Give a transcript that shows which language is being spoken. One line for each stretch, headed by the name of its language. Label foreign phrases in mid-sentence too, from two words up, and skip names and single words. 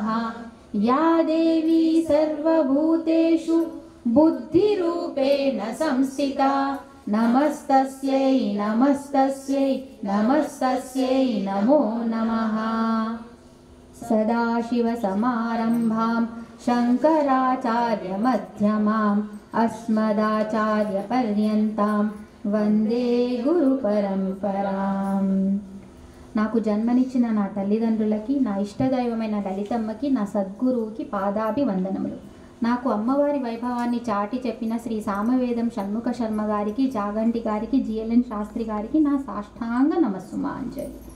Sanskrit: या देवी सर्वभूतेषु बुद्धिरूपेण संस्थिता नमस्तस्यै नमस्तस्यै नमस्तस्यै नमो नमः। सदाशिवसमारम्भां शङ्कराचार्यमध्यमाम् अस्मदाचार्यपर्यन्तां వందే గురు పరంపరాం.
Telugu: నాకు జన్మనిచ్చిన నా తల్లిదండ్రులకి, నా ఇష్టదైవమైన లలితమ్మకి, నా సద్గురువుకి పాదాభివందనములు. నాకు అమ్మవారి వైభవాన్ని చాటి చెప్పిన శ్రీ సామవేదం షణ్ముఖ శర్మ గారికి, జాగంటి గారికి, జిఎల్ఎన్ శాస్త్రి గారికి నా సాష్టాంగ నమస్సుమాంజలి.